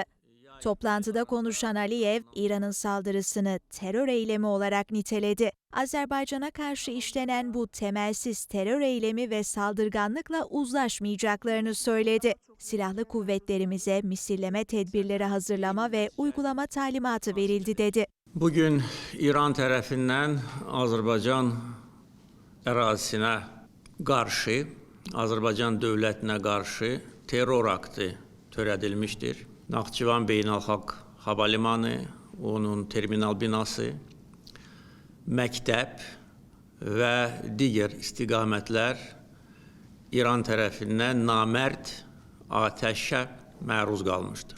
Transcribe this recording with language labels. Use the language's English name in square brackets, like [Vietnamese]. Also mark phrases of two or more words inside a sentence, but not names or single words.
[Turkish] Toplantıda konuşan Aliyev, İran'ın saldırısını terör eylemi olarak niteledi. Azerbaycan'a karşı işlenen bu temelsiz terör eylemi ve saldırganlıkla uzlaşmayacaklarını söyledi. Silahlı kuvvetlerimize misilleme tedbirleri hazırlama ve uygulama talimatı verildi dedi. [Azerbaijani] Bugün İran tərəfindən Azərbaycan ərazisinə qarşı, Azərbaycan dövlətinə qarşı terror aktı törədilmişdir. Naxçıvan Beynəlxalq Hava Limanı, onun terminal binası, məktəb və digər istiqamətlər İran tərəfindən namərd atəşə məruz qalmışdır.